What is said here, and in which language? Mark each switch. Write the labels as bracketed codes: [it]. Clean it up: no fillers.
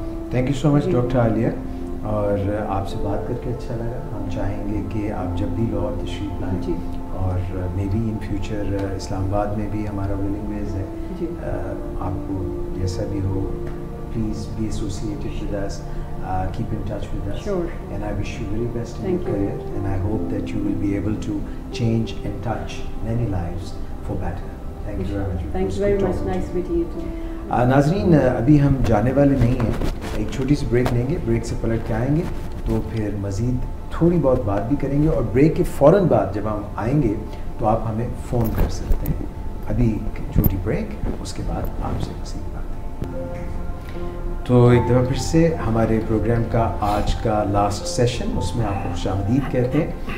[ur] Thank you so much doctor عالیہ, اور آپ سے بات کر کے اچھا لگا. ہم چاہیں گے کہ آپ جب بھی لاہور تشریف لائیں, اور [en] may be in future [ur] اسلام آباد میں بھی ہمارا ولنگ ویز ہے, آپ کو جیسا بھی ہو [en] Please be associated with us, keep in touch with us. Sure. And I wish you very best in your career, and I hope that you will be able to change and touch many lives for better. Thank you very much. Thank you very much. Nice meeting you too. [ur] ناظرین, ابھی ہم جانے والے نہیں ہیں, ایک چھوٹی سی break لیں گے, بریک سے پلٹ کے آئیں گے تو پھر مزید تھوڑی بہت بات بھی کریں گے, اور بریک کے فوراً بعد جب ہم آئیں گے تو آپ ہمیں فون کر سکتے ہیں. ابھی چھوٹی بریک, اس کے بعد آپ سے مزید بات. تو ایک دفعہ پھر سے ہمارے پروگرام کا آج کا لاسٹ سیشن, اس میں آپ کو خوش آمدید کہتے ہیں.